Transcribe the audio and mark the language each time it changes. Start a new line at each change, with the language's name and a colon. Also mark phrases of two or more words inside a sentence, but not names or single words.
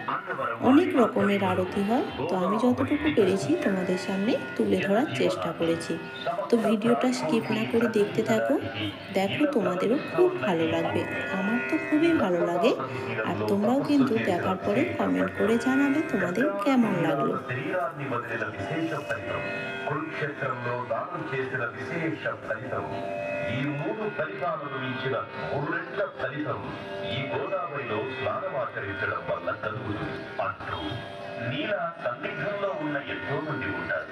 Bangla: অনেক রকমের আরতি হয়, তো আমি যতটুকু পেরেছি তোমাদের সামনে তুলে ধরার চেষ্টা করেছি। তো ভিডিওটা স্কিপ না করে দেখতে থাকো, দেখো তোমাদেরও খুব ভালো লাগবে। আমার তো খুবই ভালো লাগে, আর তোমরাও কিন্তু দেখার পরে কমেন্ট করে জানাবে তোমাদের কেমন লাগলো।
Telugu: కురుక్షేత్రంలో దానం చేసిన విశేష ఫలితం, ఈ మూడు ఫలితాలను ఇచ్చిన మూడు రెట్ల ఫలితం ఈ గోదావరిలో స్నానమాచరించడం వల్ల కలుగుతుంది అంటూ నీల సందిగ్ధంలో ఉన్న ఎంతో మంది ఉంటారు.